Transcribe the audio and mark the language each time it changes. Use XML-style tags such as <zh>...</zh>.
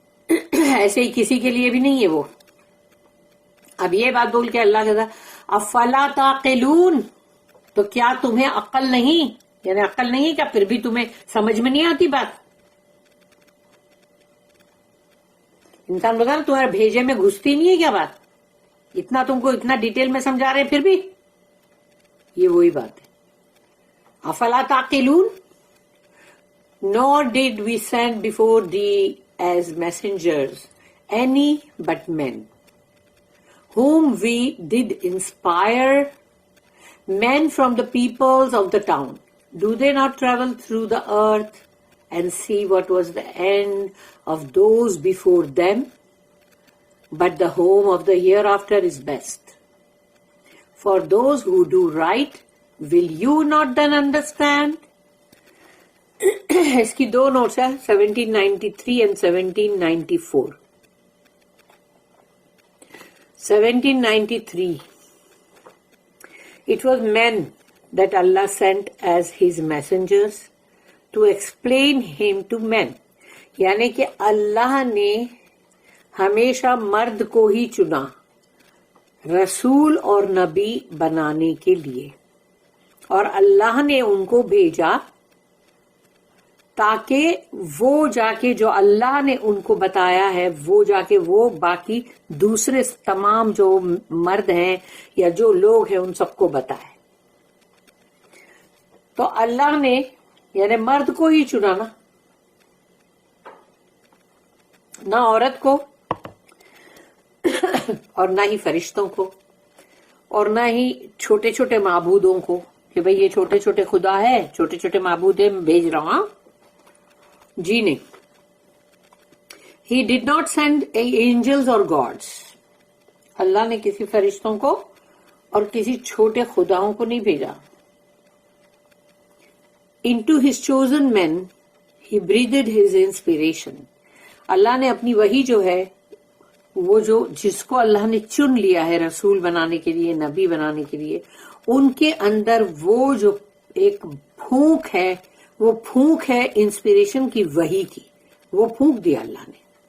<ur>ایسے ہی کسی کے لیے بھی نہیں ہے وہ. اب یہ بات بول کے اللہ کہتا</ur> <ar>افلا تعقلون،</ar> <ur>تو کیا تمہیں عقل نہیں، یعنی عقل نہیں کیا، پھر بھی تمہیں سمجھ میں نہیں آتی بات. انسان بتا نا تمہارے بھیجے میں گھستی نہیں ہے کیا بات، اتنا تم کو اتنا ڈیٹیل میں سمجھا رہے ہیں پھر بھی. یہ وہی بات ہے.</ur> <ar>افلا تعقلون</ar> <en>nor did we send before thee as messengers any but men whom we did inspire, men from the peoples of the town. Do they not travel through the earth and see what was the end of those before them? But the home of the hereafter is best. For those who do right, will you not then understand?</en> <ur>اس کی دو notice ہیں 1793 and 1794.</ur> <en>1793 It was men that Allah sent as his messengers to explain him to men.</en> <ur>یعنی کہ اللہ نے ہمیشہ مرد کو ہی چنا رسول اور نبی بنانے کے لیے، اور اللہ نے ان کو بھیجا تاکہ وہ جا کے جو اللہ نے ان کو بتایا ہے وہ جا کے وہ باقی دوسرے تمام جو مرد ہیں یا جو لوگ ہیں ان سب کو بتائے. تو اللہ نے یعنی مرد کو ہی چنا نا، نہ عورت کو اور نہ ہی فرشتوں کو اور نہ ہی چھوٹے چھوٹے معبودوں کو کہ بھئی یہ چھوٹے چھوٹے خدا ہے، چھوٹے چھوٹے معبود ہیں بھیج رہا ہوں. جی نہیں.</ur> <en>He did not send angels or gods.</en> <ur>اللہ نے کسی فرشتوں کو اور کسی چھوٹے خداؤں کو نہیں بھیجا.</ur> <en>Into his chosen men he breathed his inspiration.</en> <ur>اللہ نے اپنی وہی جو ہے وہ جو جس کو اللہ نے چن لیا ہے رسول بنانے کے لیے، نبی بنانے کے لیے، ان کے اندر وہ جو ایک پھونک ہے، وہ پھونک ہے انسپریشن کی، وحی کی، وہ پھونک دیا اللہ نے.</ur>